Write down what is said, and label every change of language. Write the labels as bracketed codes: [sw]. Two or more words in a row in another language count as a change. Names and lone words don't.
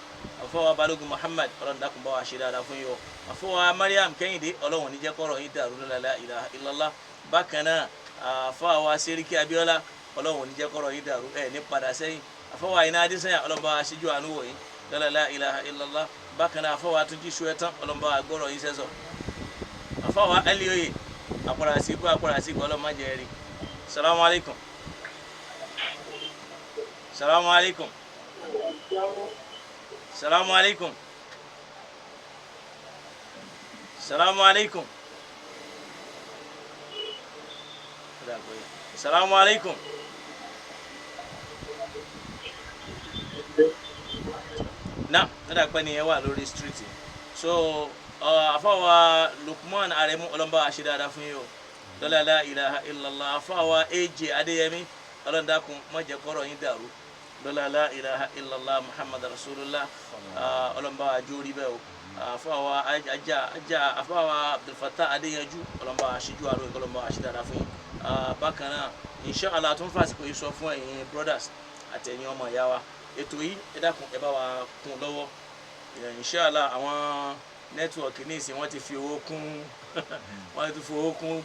[yo] àfọwà Balógun Muhammad ọlọ́run dákun bá wa ṣe dáadáa fún yín o àfọwà Mariam Kẹ́hìndé ọlọ́run ní jẹ́ kọ́rọ̀ yín dàrú [ar] لا إله إلا الله [yo] bákan náà àfọwà Seriki Abiola ọlọ́run ní jẹ́ kọ́rọ̀ yín dàrú ẹ̀ ní padà sẹ́yìn àfọwà Iná Adésanya ọlọ́run bá wa ṣíjú àánú wò yín [ar] لا إله إلا الله [yo] bákan náà àfọwà Túnjí Ṣóyẹ́tán ọlọ́run bá wa gbọ́rọ̀ yín sẹ́sọ̀ àfọwà Elioye àpàràsígbó ọlọ́run má jẹ́ rí [ar] السلام عليكم السلام عليكم السلام عليكم السلام عليكم السلام عليكم na nada [yo] pẹ́ ni ẹ wà lórí street so àfọwà Lukman Aremu ọlọ́mbà àṣẹ dáadáa fún yín o lọ́la [ar] لا إله إلا الله [yo] àfọwà AJ Adéyẹmí ọlọ́ndàkùn má jẹ́ kọ́rọ̀ yín dàrú lọ́la [ar] لا إله إلا الله محمد رسول الله [yo] ọlọ́mbà àjórí bẹ́ẹ̀ o àfọwà àfọwà Abdulfatah Adéyanjú ọlọ́mbà àṣíjú àrò ọlọ́mbà àṣẹ dáadáa fún yín bákan náà inshallah tún fàsìkò yìí sọ fún ẹ̀yin brothers àtẹ̀yin ọmọ ìyá wa ètò yìí ẹ dákun ẹ bá wa kún lọ́wọ́ inshallah àwọn nẹ́tíwọ̀kì ní ìsìn wọ́n ti fi owó kún wọ́n ti fi owó kún